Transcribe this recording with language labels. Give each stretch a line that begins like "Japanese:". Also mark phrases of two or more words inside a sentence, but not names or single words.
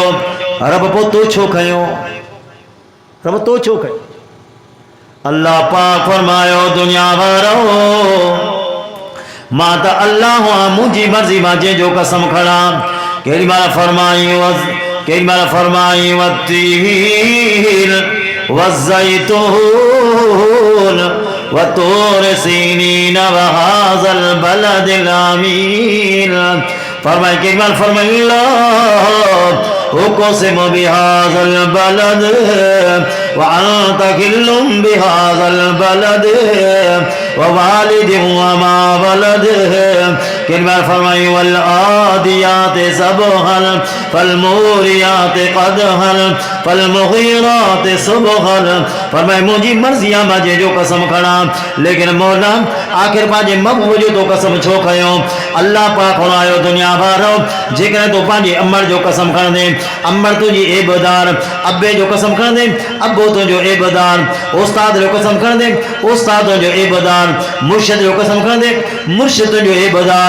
Sindhi: रब पोइ तो छो खयो, रब तो छो खयो? अल्लाह पाक फरमायो दुनिया वारो मां त अल्लाह आहियां, मुंहिंजी मर्ज़ी मां जंहिंजो कसम खणा। केॾी महिल फरमाई
Arabic: والتين والزيتون وطور سينين وهذا البلد الأمين.
Sindhi: फरमाई केॾी महिल फरमाई
Arabic: أقسم بهذا البلد و أنت حل بهذا البلد و والد و ما ولد.
Sindhi: केॾी महिल फरमाई
Arabic: والعاديات ضبحا فالموريات قدحا فالمغيرات صبحا.
Sindhi: फरमाई मुंहिंजी मर्ज़ी आहे मां जंहिंजो कसम खणा, लेकिन मौला आख़िर पंहिंजे महबूब जो तो कसम छो खयो? अल्लाह पाक फरमायो दुनिया वारो जेकॾहिं तूं पंहिंजे अमर जो कसम खणंदे, अमर तुंहिंजी एबदार, अबे जो कसम खणंदे, अबो तुंहिंजो एबदार, उस्ताद जो कसम खणंदे, उस्ताद तुंहिंजो एबदार, मुर्शिद जो कसम खणंदे, मुर्शिद तुंहिंजो एबदार।